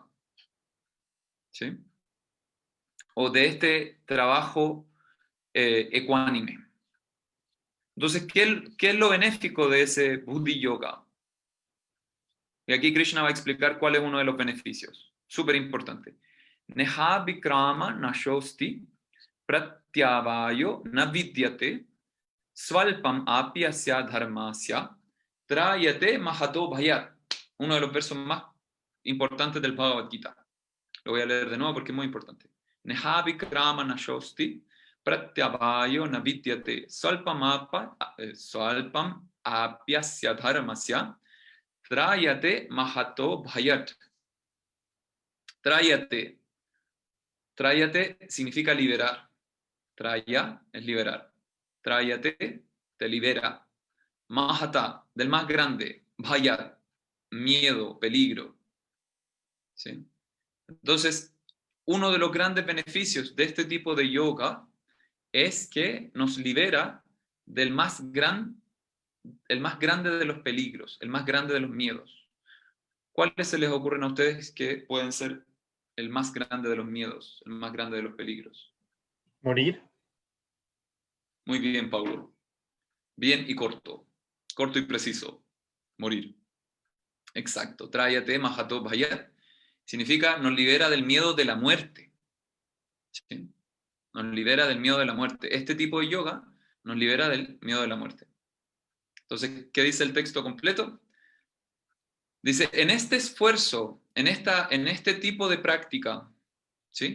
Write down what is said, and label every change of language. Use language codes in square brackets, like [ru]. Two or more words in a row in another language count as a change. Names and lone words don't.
[es] ¿Sí? O de este trabajo ecuánime. Entonces, ¿qué es lo benéfico de ese Buddhi Yoga? Y aquí Krishna va a explicar cuál es uno de los beneficios. Súper importante. [sa] Neha vikrama nashosti pratyavayo navidyate svalpam apyasya dharmasya trayate mahato bhayat. [es] Uno de los versos más importantes del Bhagavad Gita. Lo voy a leer de nuevo porque es muy importante. [sa] Neha vikrama nashosti pratyavayo navidyate svalpam apyasya dharmasya trayate mahato bhayat. [es] Trayate. Trayate significa liberar. Traya es liberar. Trayate te libera. Mahata, del más grande. Bhayat, miedo, peligro. ¿Sí? Entonces, uno de los grandes beneficios de este tipo de yoga es que nos libera del el más grande de los peligros, el más grande de los miedos. ¿Cuáles se les ocurren a ustedes que pueden ser el más grande de los miedos, el más grande de los peligros? Morir. Muy bien, Paulo. Bien y corto. Corto y preciso. Morir. Exacto. [sa] Tráyate, mahato bhayat. [es] Significa nos libera del miedo de la muerte. ¿Sí? Nos libera del miedo de la muerte. Este tipo de yoga nos libera del miedo de la muerte. Entonces, ¿qué dice el texto completo? Dice, en este esfuerzo, en este tipo de práctica, ¿sí?